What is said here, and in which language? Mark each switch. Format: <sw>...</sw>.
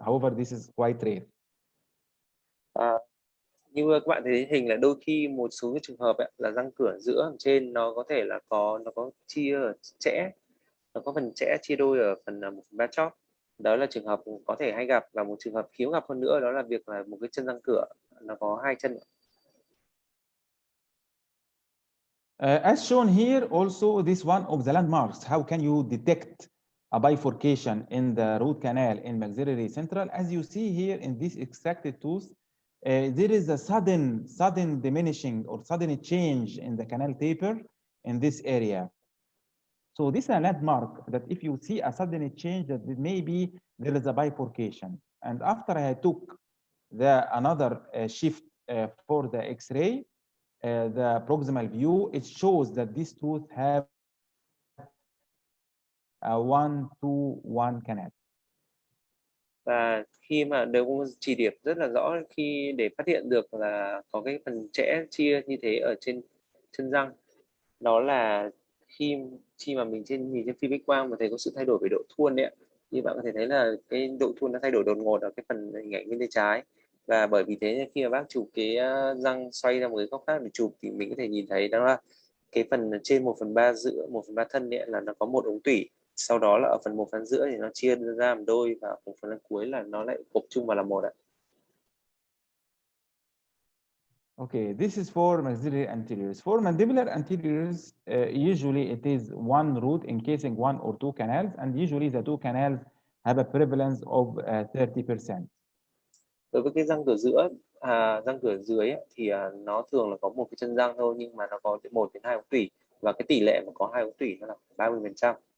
<en>However, this is quite rare.</en> <vi>Như các bạn thấy hình là đôi khi một số cái trường hợp ấy, là răng cửa giữa ở trên nó có thể là nó có chia ở chẽ, nó có phần chẽ chia đôi ở phần 1/3 chóp. Đó là trường hợp có thể hay gặp, và một trường hợp hiếm gặp hơn nữa đó là việc là một cái chân răng cửa nó có hai chân.</vi> <en>As shown here, also this one of the landmarks. How can you detect a bifurcation in the root canal in maxillary central? As you see here in this extracted tooth, there is a sudden diminishing or sudden change in the canal taper in this area. So this is a landmark that if you see a sudden change, that maybe there is a bifurcation. And after I took another shift for the X-ray, the proximal view, it shows that this tooth have a 1-2-1 canal.</en> <vi>Và khi mà đều có chỉ điểm rất là rõ khi để phát hiện được là có cái phần chẽ chia như thế ở trên chân răng, đó là khi mà mình nhìn trên phim X quang mà thấy có sự thay đổi về độ thuôn đấy, như bạn có thể thấy là cái độ thuôn nó thay đổi đột ngột ở cái phần hình ảnh bên tay trái, và bởi vì thế khi mà bác chụp cái răng xoay ra một cái góc khác để chụp thì mình có thể nhìn thấy đó là cái phần trên 1/3 giữa 1/3 thân ấy là nó có một ống tủy, sau đó là ở phần 1/2 giữa thì nó chia ra làm đôi, và ở phần cuối là nó lại gộp chung vào là một ạ.</vi> <en>Okay, this is for maxillary anteriors. For mandibular anteriors, usually it is one root encasing one or two canals, and usually the two canals have a prevalence of 30%.</en> <vi>Đối với cái răng cửa giữa, răng cửa dưới ấy, thì nó thường là có một cái chân răng thôi, nhưng mà nó có 1 đến 2 ống tủy, và cái tỷ lệ mà có 2 ống tủy nó là 30%.</vi>